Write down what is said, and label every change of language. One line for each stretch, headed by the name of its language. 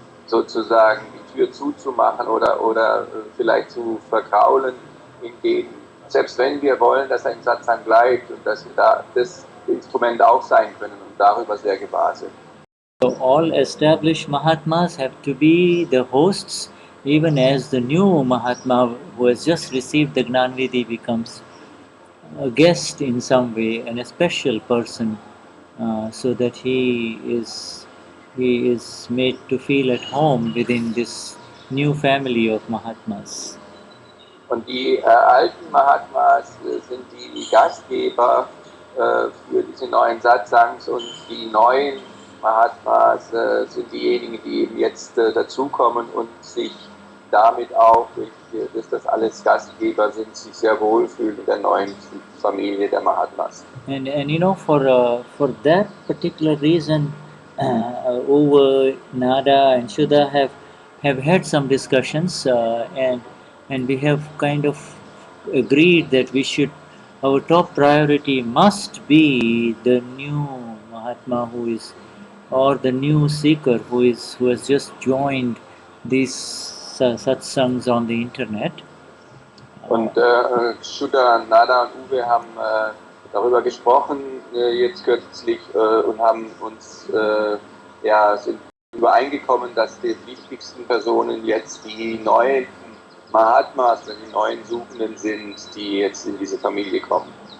German: sozusagen die Tür zuzumachen oder vielleicht zu verkraulen, in denen, selbst wenn wir wollen, dass er im Satsang bleibt, und dass wir da das Instrument auch sein können und darüber sehr gewahr sind.
English: So all established Mahatmas have to be the hosts, even as the new Mahatma who has just received the Gnanvidhi becomes a guest in some way and a special person, so that he is made to feel at home within this new family of Mahatmas.
German: Und die alten Mahatmas sind die Gastgeber für diese neuen Satsangs, und die neuen Mahatmas sind diejenigen, die eben jetzt dazukommen und sich damit auch, durch das alles Gastgeber sind, sich sehr wohlfühlen in der neuen Familie der Mahatmas.
English: And you know, for that particular reason, Uwe, Nada, and Shuddha have had some discussions, and we have kind of agreed that our top priority must be the new Mahatma or the new seeker who has just joined these satsangs on the internet.
German: Und Shuddha, Nada und Uwe haben darüber gesprochen jetzt kürzlich und haben uns sind übereingekommen, dass die wichtigsten Personen jetzt die neuen Mahatmas, die neuen Suchenden sind, die jetzt in diese Familie kommen.